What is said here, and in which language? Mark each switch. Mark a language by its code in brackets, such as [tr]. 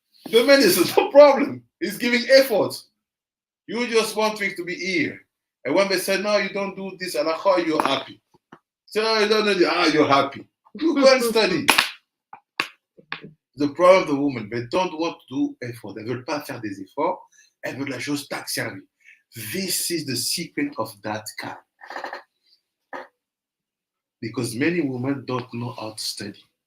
[en] The man is no problem. He's giving effort. You just want things to be here. And when they say, no, you don't do this, you're happy. So you don't know, you're happy. You go and study. The problem of the woman, they don't want to do effort. [fr] Elles ne veulent pas faire des efforts. Elles veulent la chose tac servie. [en] This is the secret of that kind. Because many women don't know how to study.